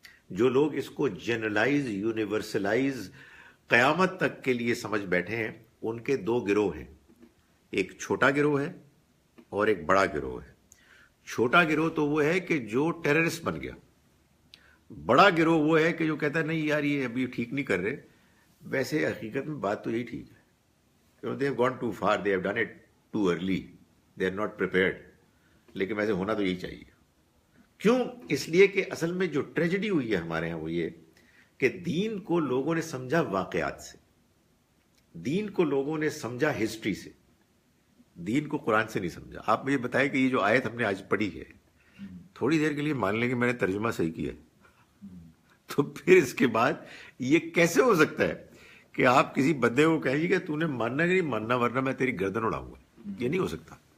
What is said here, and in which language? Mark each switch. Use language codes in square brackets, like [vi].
[ur] جو لوگ اس کو جنرلائز یونیورسلائز قیامت تک کے لیے سمجھ بیٹھے ہیں ان کے دو گروہ ہیں. ایک چھوٹا گروہ ہے اور ایک بڑا گروہ ہے. چھوٹا گروہ تو وہ ہے کہ جو ٹیررسٹ بن گیا. بڑا گروہ وہ ہے کہ جو کہتا ہے نہیں یار یہ ابھی ٹھیک نہیں کر رہے. ویسے حقیقت میں بات تو یہی ٹھیک ہے. [en] They have gone too far, they have done it too early, they are not prepared. [ur] لیکن ویسے ہونا تو یہی چاہیے. کیوں؟ اس لیے کہ اصل میں جو ٹریجڈی ہوئی ہے ہمارے ہاں وہ یہ کہ دین کو لوگوں نے سمجھا واقعات سے، دین کو لوگوں نے سمجھا ہسٹری سے، دین کو قرآن سے نہیں سمجھا. آپ مجھے بتائیں کہ یہ جو آیت ہم نے آج پڑھی ہے، تھوڑی دیر کے لیے مان لیں کہ میں نے ترجمہ صحیح کیا ہے، تو پھر اس کے بعد یہ کیسے ہو سکتا ہے کہ آپ کسی بندے کو کہیں کہ تو نے ماننا کہ نہیں ماننا ورنہ میں تیری گردن اڑاؤں گا؟ یہ نہیں ہو سکتا.